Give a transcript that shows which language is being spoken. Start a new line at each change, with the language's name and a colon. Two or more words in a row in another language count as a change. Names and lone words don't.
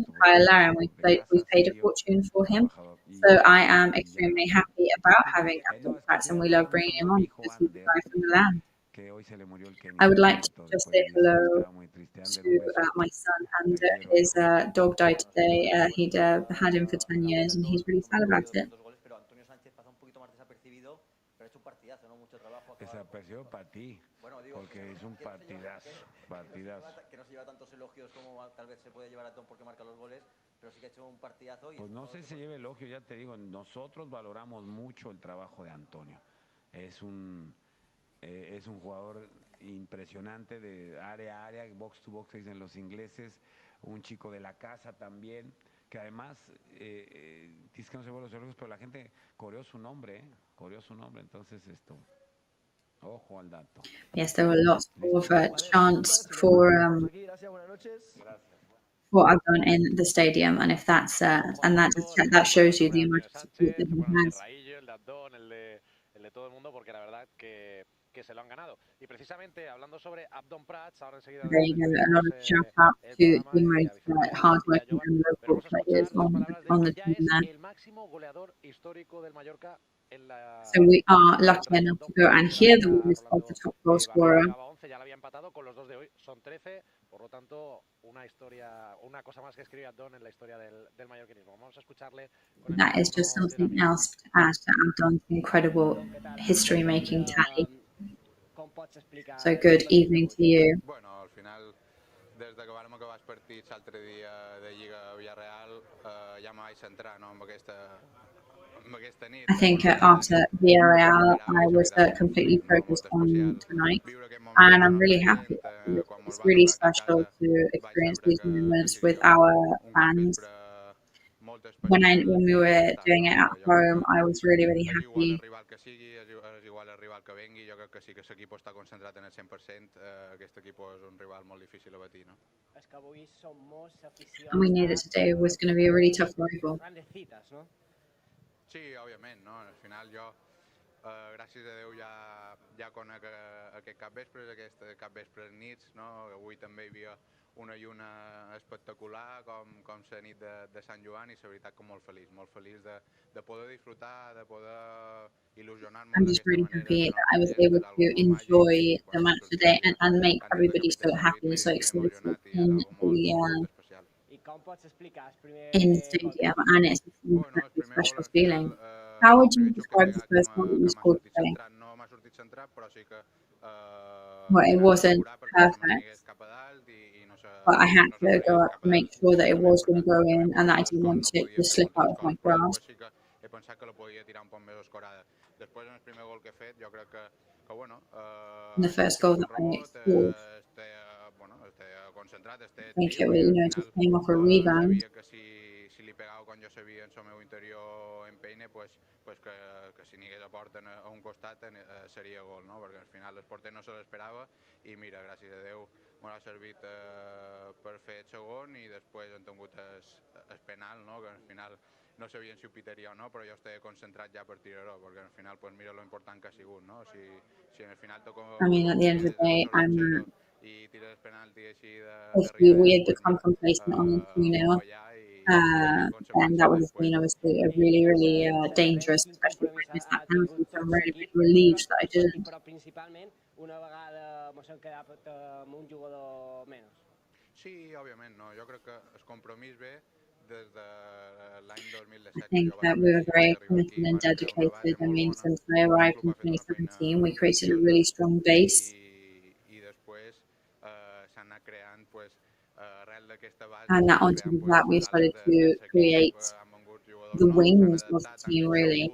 English: Kyle Larin, we paid a fortune for him, so I am extremely happy about having Abdon Prats, and we love bringing him on because he's a guy from the land. I would like to just say hello to my son, and his dog died today. He'd had him for 10 years, and he's really sad about it.
Spanish: Desapareció para ti, porque es un partidazo. Que no se lleva tantos elogios como tal vez se puede llevar a Tom porque marca los goles, pero sí que ha hecho un partidazo. Pues no sé si se lleva elogio, ya te digo, nosotros valoramos mucho el trabajo de Antonio. Es un jugador impresionante de área a área,
English: box to box
Spanish: dicen los ingleses, un chico de la casa también, que además dice que no se lleva los elogios, pero la gente coreó su nombre, entonces ojo al dato.
English: Yes, there were lots of chants for Abdon in the stadium, and if that's that shows you the amount of support that he has.
Spanish: Se lo han ganado. Y precisamente hablando sobre Abdon Prats, ahora enseguida
English: There you go, a lot of shout out to the most hard-working and local players on the team there.
Spanish: El máximo goleador histórico del Mallorca en la.
English: So we are lucky enough to go and hear the voice of the top goal scorer.
Spanish: Ya lo había empatado con los 2 de hoy, son 13, por lo tanto una cosa más que escribe Abdon en la historia del mallorquinismo. Vamos a escucharle.
English: That is just something else to add to Abdon's incredible history-making tally. So good evening to you.
Catalan: Bueno, al final, des de que vam acabar els partits l'altre dia de Lliga Villarreal, ja me vaig centrar amb aquesta nit.
English: I think after Villarreal, I was completely focused on tonight. and I'm really happy. It's really special to experience these moments with our fans. When we were doing it at home, I was really happy.
Catalan: És igual el rival que vengui, jo crec que sí que l'equip està concentrat en el 100%, aquest equip és un rival molt difícil de batir, no?
English: And we knew that today was going to be a really tough rival.
Catalan: Sí, òbviament, no? Al final jo, gràcies a Déu, ja conec aquest capvespre, aquest capvespre nits, no? Avui també hi havia una lluna espectacular com la nit de Sant Joan i la veritat que molt feliç de poder disfrutar, de poder il·lusionar-me.
English: I'm just really happy that I was able to enjoy the match today and make everybody so happy and so excited in the stadium, and it's an incredibly special feeling. How would you describe the first goal that you scored today? Well, it wasn't perfect, but I had to go up and make sure that it was going to go in and that I didn't want it to slip out of my grasp.
Catalan: He pensat que la podia tirar un poc més escorada. Després, en el primer gol que he fet, jo crec que bueno...
English: The first goal that I scored, I think it just came off a rebound.
Catalan: Si li pegava quan jo sabia en el meu interior empeine, pues que si n'hi hagués a porta a un costat seria gol, no? Perquè al final el porter no se l'esperava i mira, gràcies a Déu m'ha servit per fer el segon i després hem tingut el penal, no? Que al final no sabien si ho pitaria o no, però jo estava concentrat ja per tirar-ho, perquè al final pues mira lo important que ha sigut, no? Si en el final
English: I mean, at the end of the day,
Catalan: i tires el penalti així
English: if we had become complacent on the 2-0, and that would have been obviously a really dangerous, especially if I missed that penalty, so I'm really relieved that I didn't.
Catalan: Sí, òbviament, no. Jo crec que el compromís ve des de l'any 2017.
English: I think that we were very committed and dedicated. I mean, since I arrived in 2017, we created a really strong base. And that on top of that, we started to create the wings of the team, really.